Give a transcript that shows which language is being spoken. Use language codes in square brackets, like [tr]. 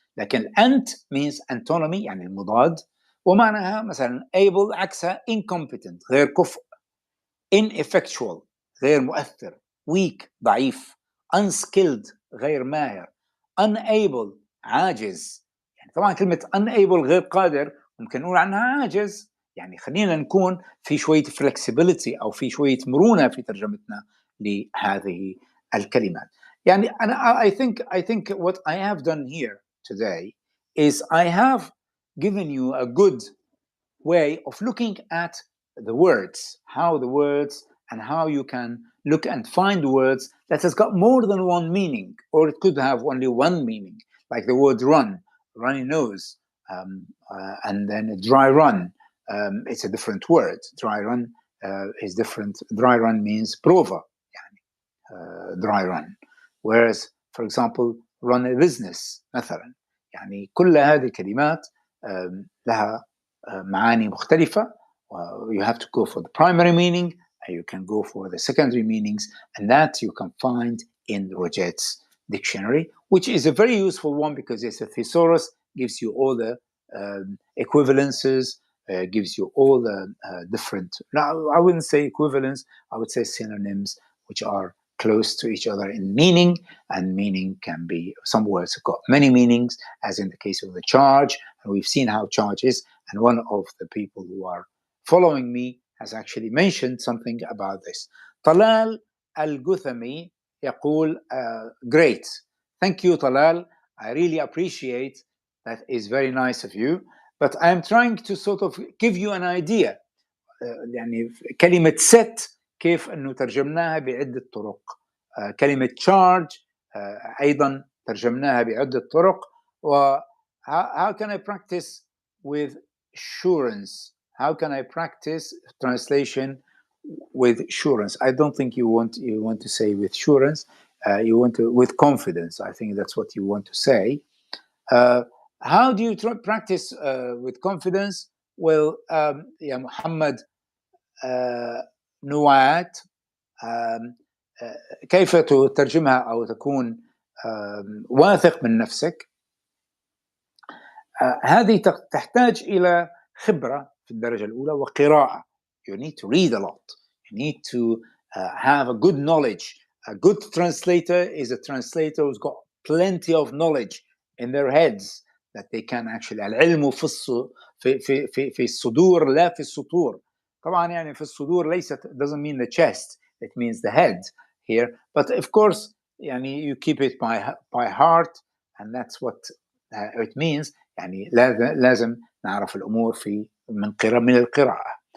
[ar] لكن أنت means antonymy يعني المضاد، ومعناها مثلا able عكسها incompetent غير كفء، ineffectual غير مؤثر، weak ضعيف، unskilled غير ماهر، unable عاجز. يعني طبعا كلمة unable غير قادر ممكن نقول عنها عاجز. يعني خلينا نكون في شوية flexibility أو في شوية مرونة في ترجمتنا لهذه الكلمات. يعني أنا [en] I think what I have done here today is I have given you a good way of looking at the words, how the words and how you can look and find words that has got more than one meaning, or it could have only one meaning, like the word run, runny nose, and then a dry run. It's a different word. Dry run is different. Dry run means prova, dry run. Whereas, for example, run a business مثلا. [ar] يعني كل هذه الكلمات لها معاني مختلفة. [en] You have to go for the primary meaning, and you can go for the secondary meanings, and that you can find in Roget's dictionary, which is a very useful one because it's a thesaurus, gives you all the equivalences, gives you all the different, now I wouldn't say equivalents, I would say synonyms, which are close to each other in meaning, and meaning can be, some words have got many meanings, as in the case of the charge, and we've seen how charge is, and one of the people who are following me has actually mentioned something about this. Talal Al-Guthami يقول, great. Thank you, Talal. I really appreciate that. Is very nice of you. But I'm trying to sort of give you an idea. [ar] يعني كلمة set كيف أنه ترجمناها بعدة طرق. كلمة charge أيضا ترجمناها بعدة طرق. [en] و how can I practice with assurance? How can I practice translation with assurance? I don't think you want to say with assurance. You want to with confidence. I think that's what you want to say. How do you practice with confidence? [ar] Well, يا محمد نوات كيف تترجمها أو تكون واثق من نفسك؟ هذه تحتاج إلى خبرة في الدرجة الأولى وقراءة. [en] You need to read a lot. You need to have a good knowledge. A good translator is a translator who's got plenty of knowledge in their heads that they can actually. [ar] العلم في الصدور لا في السطور. طبعا يعني في الصدور ليست, [en] doesn't mean the chest, it means the head here. But of course [ar] يعني [en] you keep it by heart, and that's what it means. [ar] يعني لازم نعرف الأمور من القراءة.